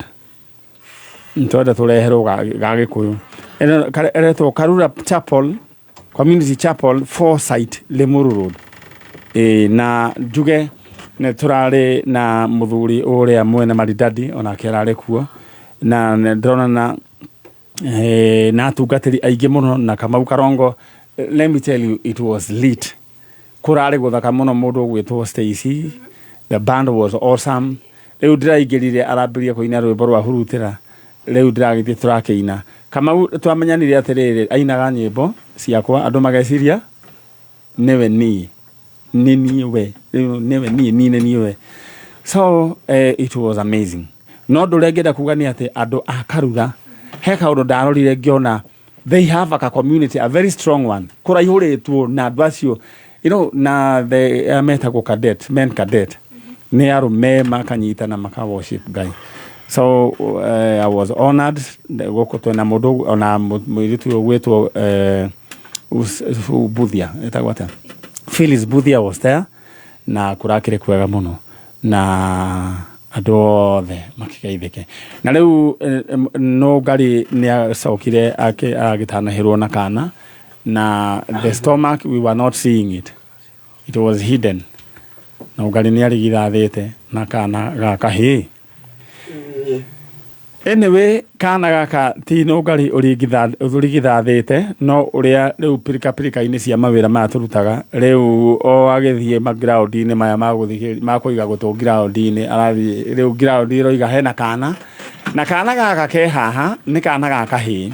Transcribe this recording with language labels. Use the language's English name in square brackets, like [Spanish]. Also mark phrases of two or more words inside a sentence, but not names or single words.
[Kikuyu] ntwenda tureherwo ga Gikuyu eretwo Karura Chapel Community Chapel Foresight Limuru Road na njuge ne turare na muthuri uria mwene maridadi ona kerare kuo na ndrona na atungatiri aingi muno na Kamau Karongo [English] let me tell you it was lit [Kikuyu] kurare guthaka muno mundu gwitwo Stacy [English] the band was awesome [Kikuyu] riu ndiraingirire arambirie kuina rwimbo rwa hurutira riu ndiragithie turakeina Kamau twamenyanire atiriri ainaga nyimbo ciakwa andu mageciria newe ni niwe [English] so it was amazing [Kikuyu] no ndurengeda kuga ni ati andu a Karura he kaundu ndarorire ngiona [English] they have a community a very strong one [Kikuyu] kuraihuritwo na andu acio [English] you know, [Kikuyu] na the metagwo cadet, [English] men cadet, [Kikuyu] nĩ arũme makanyitana maka worship Ngai. [English] So I was honored [Kikuyu] gũkũ twĩna mũndũ ona mũirĩtu ũgwĩtwo Buthia, etagwo atĩa? [English] Phyllis Buthia was there, [Kikuyu] na kũrakĩrĩ kwega mũno, na andũ othe makĩgeithĩke. Na rĩu no Ngari nĩacokire agĩtanahĩrwo na kana, na [English] the stomach, we were not seeing it. It was hidden. [Kikuyu] No Ngari nĩarigithathĩte na kana gaka hĩ. Anyway, kana gaka ti no Ngari ũrigithathĩte, no ũrĩa rĩu pirika-inĩ cia mawĩra maya tũrutaga, rĩu o agĩthiĩ ground-inĩ maya makũiga gũtũ ground-inĩ, arathiĩ rĩu ground ĩroiga hena kana, na kana gaka ke haha nĩ kana gaka hĩ.